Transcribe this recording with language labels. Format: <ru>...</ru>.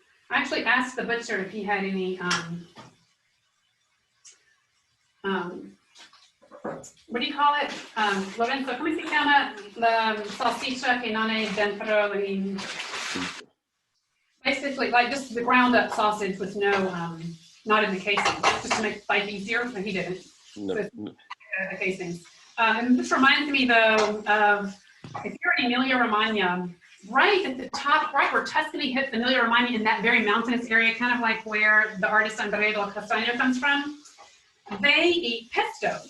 <en>I actually asked the butcher if he had any, what do you call it?</en> <it>Lorenzo, come si chiama la salsiccia che non è dentro in...</it> <en>Basically, like just the ground up sausage with no, not in the casing, just to make life easier, but he didn't. No. So, the casings. And this reminds me though of, if you're in Emilia-Romagna, right at the top, right where Tuscany hits Emilia-Romagna in that very mountainous area, kind of like where the artist Andrea del Castagno comes from, they eat pesto.</en>